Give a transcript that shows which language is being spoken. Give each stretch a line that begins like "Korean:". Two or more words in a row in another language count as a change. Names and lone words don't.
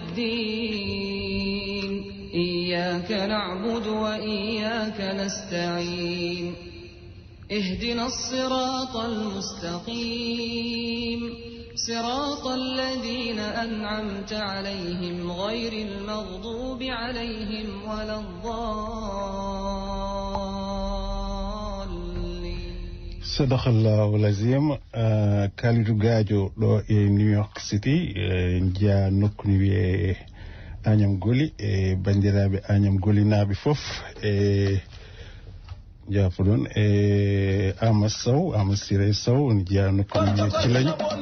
Arabic: الدين إياك نعبد وإياك نستعين اهدنا الصراط المستقيم صراط الذين أنعمت عليهم غير المغضوب عليهم ولا الضالين. صدق الله العظيم.
Fula: Kalidou Gadio ɗo e New York City jaa nokku wiye Agnam Goli e bandiraɓe Agnam Golinaɓe fof e jaafu ɗon e Amadou Sow Amadou Siré Sow on jaa nokku wiye Cilagne